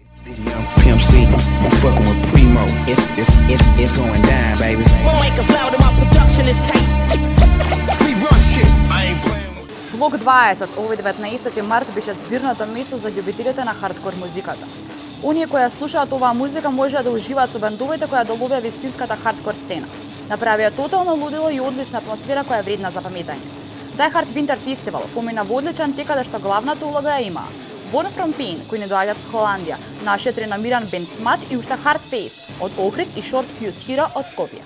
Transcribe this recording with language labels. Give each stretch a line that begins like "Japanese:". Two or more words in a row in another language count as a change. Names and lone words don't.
English: Young Pimp C, I'm fucking with Primo. It's going down, baby. My mic is loud and my production is tight. We run shit. I ain't playing with.
Macedonian: Блок 20 овој 19 март беше збирното место за љубителите на хардкор музиката. Оние кои ја слушаат оваа музика можеа да уживаат со бендовите кои ја добиваа вистинската хардкор сцена. Направија тотално лудило и одлична атмосфера која е вредна за памтење. Die Hard Winter Festival помина во одличен тек каде што главната улога ја има Born from Pain, кои не доаѓаат од Холандија, нашиот реномиран бенд Smut и уште Hardface од Охрид и Short Fuse Hero од Скопје.